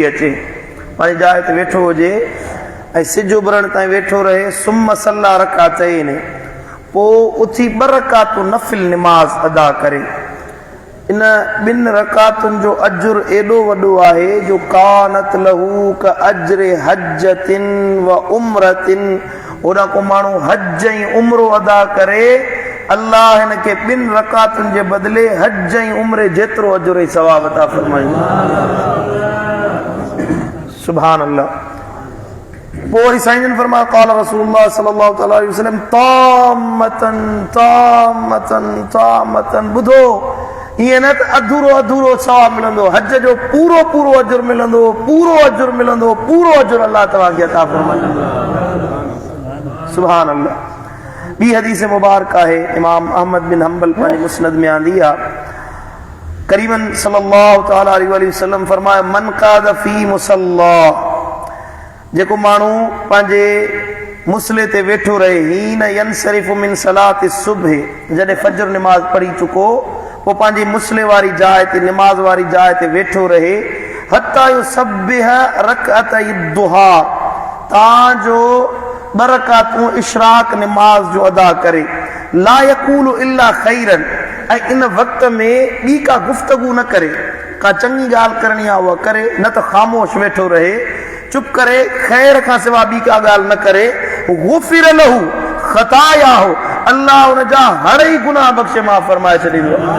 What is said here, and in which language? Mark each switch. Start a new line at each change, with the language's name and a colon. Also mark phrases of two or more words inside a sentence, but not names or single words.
Sindhi: अचे पानी जाए ते वेठो हुजे ऐं सिज उभरण ताईं वेठो रहे सुम्म सल्ला रकातैन पोइ उथी ॿ रकातूं नफ़िल नमाज अदा करे इन ॿिनि रकातुनि जो अजुर एॾो वॾो आहे जो
Arabic: كانت له كأجر حجة وعمرة
Sindhi: ओॾा को माण्हू हज ऐं उम्रो अदा करे अल्लाह हिन खे ॿिनि रकातुनि जे बदिले हज ऐं उम्रे जेतिरो अजुर ऐं सवाब अता फरमाईंदो।
Arabic: سبحان الله.
Sindhi: पोइ साईं फरमाया
Arabic: قال رسول الله صلى الله عليه وسلم تامة تامة تامة
Sindhi: ॿुधो ईअं न त अधूरो अधूरो सवाब मिलंदो हज जो पूरो पूरो अजुर मिलंदो पूरो अजुर मिलंदो पूरो अजुर अल्लाह तव्हांखे अता फरमाईंदो।
Arabic: سبحان الله.
Sindhi: ॿी हदीस मुबारक आहे इमाम अहमद बिन हंबल पंहिंजे मुस्नद में आंदी आहे करीमन
Arabic: صلى الله تعالى عليه وسلم
Sindhi: फरमाया
Arabic: من قعد في مصلاه
Sindhi: जेको माण्हू पंहिंजे मुसले ते वेठो रहे
Arabic: حين ينصرف من صلاة الصبح
Sindhi: जॾहिं फजर नमाज पढ़ी चुको पोइ पंहिंजी मुसले वारी जाइ ते नमाज वारी जाइ ते वेठो रहे
Arabic: حتى يسبح ركعتي الضحى
Sindhi: ताजो ॿ रकातूं इशराक नमाज जो अदा करे
Arabic: لا يقول إلا خيرا
Sindhi: ऐं इन वक़्त में ॿी का गुफ़्तगू न करे का चङी ॻाल्हि करणी आहे उहा करे न त ख़ामोश वेठो रहे चुप करे खैर खां सिवा ॿी का ॻाल्हि न करे
Arabic: غفر له خطاياه
Sindhi: अल्लाह उन जा हर ई गुनाह बख़्शे मां फरमाए छॾींदो।